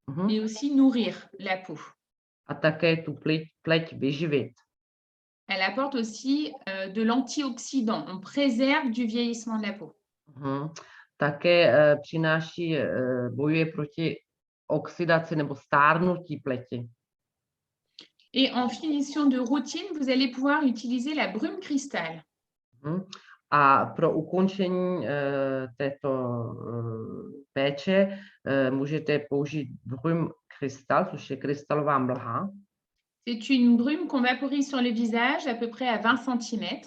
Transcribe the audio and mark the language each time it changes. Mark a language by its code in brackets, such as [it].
[fr] Et aussi nourrir la peau. [cs] A také tu pleť vyživit. [fr] Elle apporte aussi de l'antioxydant. On préserve du vieillissement de la peau. [cs] Také přináší, bojuje proti oxidaci nebo stárnutí pleti. [fr] Et en finition de routine, vous allez pouvoir utiliser la brume cristal. [cs] A pro ukončení této péče můžete použít brume cristal, což je krystalová mlha. [fr] C'est une brume qu'on vaporise sur le visage à peu près à 20 cm.